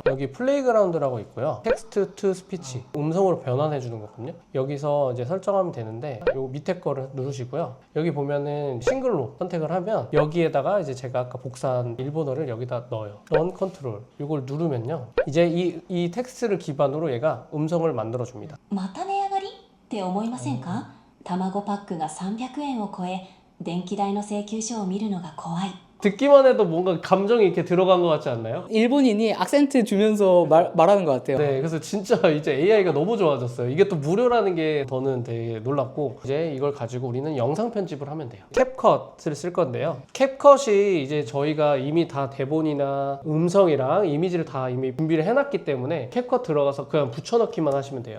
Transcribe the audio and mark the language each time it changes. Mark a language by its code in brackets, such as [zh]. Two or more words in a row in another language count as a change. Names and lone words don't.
[ko] 여기 플레이그라운드라고 있고요. [en] text to speech [ko] 음성으로 변환해 주는 거거든요. 여기서 이제 설정하면 되는데 요 밑에 거를 누르시고요. 여기 보면은 싱글로 선택을 하면 여기에다가 이제 제가 아까 복사한 일본어를 여기다 넣어요. [en] run control [ko] 이걸 누르면요. 이제 이 텍스트를 기반으로 얘가 음성을 만들어 줍니다. [ja] また値上がりって思いませんか？卵パックが300円を超え、電気代の請求書を見るのが怖い。 [ko] 듣기만 해도 뭔가 감정이 이렇게 들어간 것 같지 않나요? 일본인이 악센트 주면서 말하는 것 같아요. 네, 그래서 진짜 이제 AI가 너무 좋아졌어요. 이게 또 무료라는 게 저는 되게 놀랍고 이제 이걸 가지고 우리는 영상 편집을 하면 돼요. 캡컷을 쓸 건데요. 캡컷이 이제 저희가 이미 다 대본이나 음성이랑 이미지를 다 이미 준비를 해놨기 때문에 캡컷 들어가서 그냥 붙여넣기만 하시면 돼요.